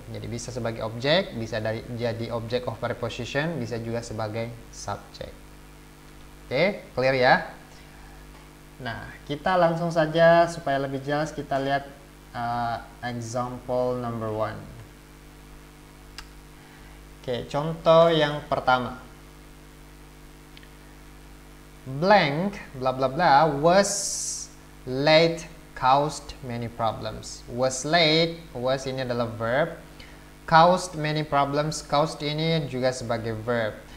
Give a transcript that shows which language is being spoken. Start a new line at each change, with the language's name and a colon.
Indonesian: Jadi bisa sebagai objek, bisa jadi object of preposition, bisa juga sebagai subjek. Oke, clear ya? Nah, kita langsung saja supaya lebih jelas kita lihat
English: example number 1.
Indonesian: Oke, contoh yang pertama.
English: Blank, bla bla bla, was late caused many problems.
Indonesian: Was late, was ini adalah verb.
English: Caused many problems,
Indonesian: caused ini juga sebagai verb.